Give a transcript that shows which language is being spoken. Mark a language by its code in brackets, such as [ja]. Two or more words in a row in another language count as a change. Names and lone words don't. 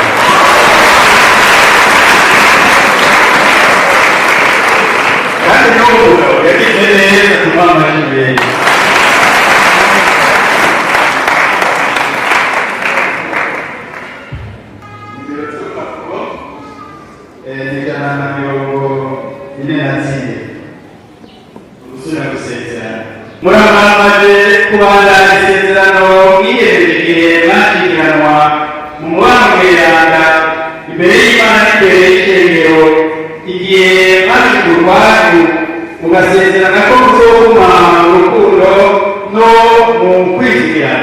[rn] kandi n'umugabo yagize neza tumuha amashyi menshi. ijana na mirongo ine na zine gusubira gusezerana. muramaze kubandanya isezerano mwiyemeje mwashyingiranwa mu mubano mweranda imbere y'Imana n'imbere y'ishengero igihe mwashyize urwanyu mugasezerana ko muzoguma mu rukundo no mu kwizigirana.